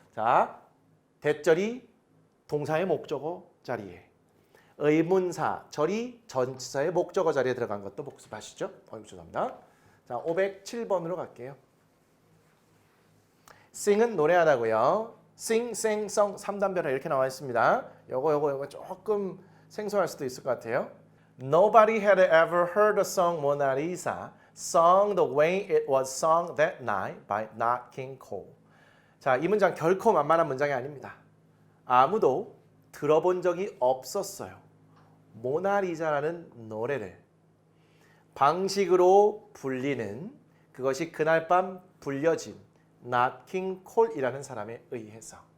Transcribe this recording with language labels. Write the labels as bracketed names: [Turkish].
[Korean] 자, 대절이 동사의 목적어 자리에, 의문사 절이 전치사의 목적어 자리에 들어간 것도 복습하시죠? 죄송합니다. 자, 507번으로 갈게요. sing은 노래하다고요. [English] sing, sang, song [Korean] 3단변화 이렇게 나와 있습니다. 요거 조금 생소할 수도 있을 것 같아요. [English] Nobody had ever heard the song Mona Lisa sung the way it was sung that night by Nat King Cole. [Korean] 자, 이 문장 결코 만만한 문장이 아닙니다. 아무도 들어본 적이 없었어요. 모나리자라는 노래를 방식으로 불리는 그것이 그날 밤 불려진 낫킹 콜이라는 사람에 의해서.